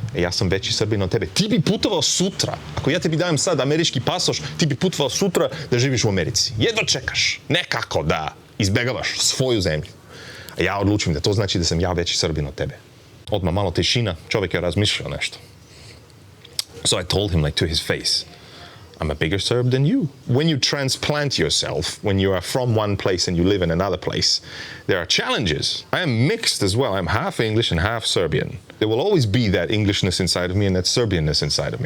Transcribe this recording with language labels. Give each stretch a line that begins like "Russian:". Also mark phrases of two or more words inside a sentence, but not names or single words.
Serbian: Ja sam veći Srbin od tebe. Ti bi putovao sutra. Ako ja tebi dajem sad američki pasoš, ti bi putovao sutra da živiš u Americi. Jedva čekaš. Nekako da izbegavaš svoju zemlju. A ja odlučim da to znači da sam ja veći Srbin od tebe. Odmah malo tišina, čovjek je razmišljao nešto.
English: So I told him like to his face, I'm a bigger Serb than you. When you transplant yourself, when you are from one place and you live in another place, there are challenges. I am mixed as well. I'm half English and half Serbian. There will always be that Englishness inside of me and that Serbianness inside of me.